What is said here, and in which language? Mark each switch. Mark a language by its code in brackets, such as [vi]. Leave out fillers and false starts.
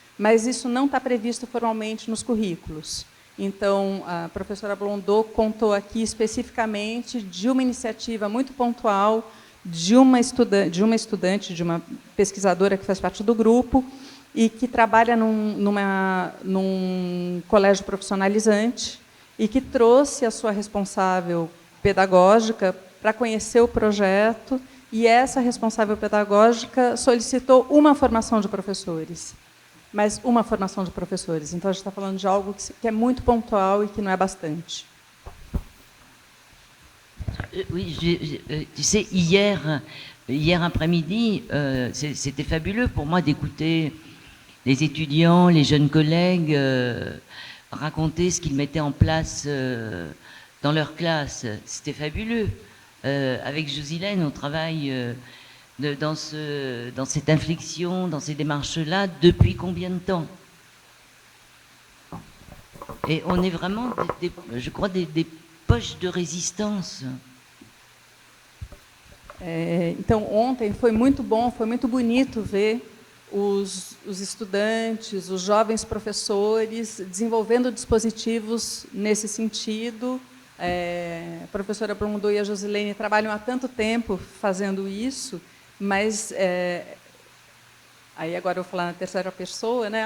[pt] Mas isso não está previsto formalmente nos currículos. Então, a professora Blondeau contou aqui especificamente de uma iniciativa muito pontual de uma estudante, de uma pesquisadora que faz parte do grupo e que trabalha num colégio profissionalizante e que trouxe a sua responsável pedagógica para conhecer o projeto, e essa responsável pedagógica solicitou uma formação de professores. Mas uma formação de professores. Então, a gente está falando de algo que é muito pontual e que não é bastante. [fr] Oui, tu sais, hier après-midi, c'était fabuleux pour moi d'écouter les étudiants, les jeunes collègues raconter ce qu'ils mettaient en place dans leur classe. C'était fabuleux. Avec Josilène, on travaille dans cette inflexion, dans ces démarches-là, depuis combien de temps? Et on est vraiment, je crois, des poches de résistance. [pt] Então, ontem foi muito bom, foi muito bonito ver os estudantes, os jovens professores, desenvolvendo dispositivos nesse sentido. A professora Blondeau e a Josilene trabalham há tanto tempo fazendo isso, mas, aí agora eu vou falar na terceira pessoa, né?